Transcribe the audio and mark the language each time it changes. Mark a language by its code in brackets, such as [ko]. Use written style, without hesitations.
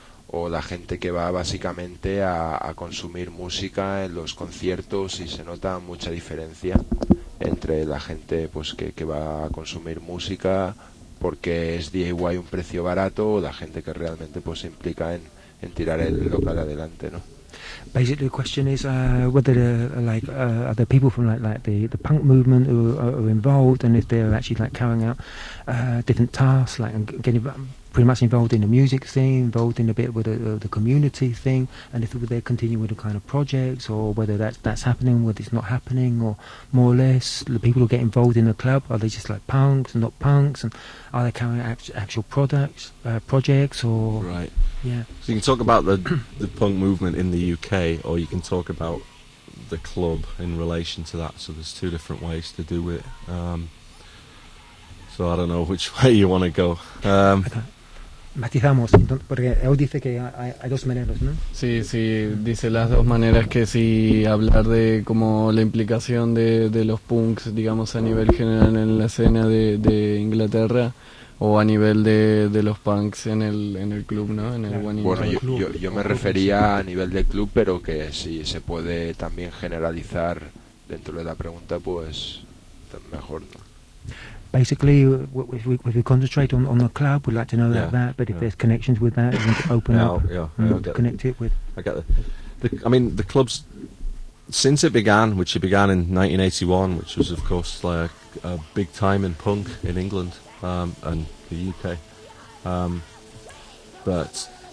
[es] o la gente que va básicamente a consumir música en los conciertos, y se nota mucha diferencia entre la gente pues que va a consumir música porque es DIY un precio barato, o la gente que realmente pues se implica en tirar el local adelante, ¿no? [en] Basically, the question is whether are the people from like the punk movement who are involved, and if they're actually like carrying out different tasks, like getting pretty much involved in the music scene, involved in a bit with the community thing, and if they're continuing with the kind of projects, or whether that's happening, whether it's not happening, or more or less the people who get involved in the club, are they just like punks and not punks, and are they carrying out actual products, projects, or right? Yeah. So you can talk about the punk movement in the UK, or you can talk about the club in relation to that. So there's two different ways to do it. So I don't know which way you want to go. [es] Matizamos, porque él dice que hay dos maneras, ¿no? Sí, sí, dice las dos maneras, que si hablar de como la implicación de los punks, digamos, a nivel general en la escena de Inglaterra, o a nivel de los punks en el club, ¿no? En el claro. Bueno, yo me refería a nivel de club, pero que si se puede también generalizar dentro de la pregunta, pues mejor, ¿no? [en] Basically, if we concentrate on the club, we'd like to know that, but if there's connections with that, then open yeah, up, yeah, yeah, and connect it with... I get that. I mean, the clubs, since it began, which it began in 1981, which was, of course, like a big time in punk in England and the UK, but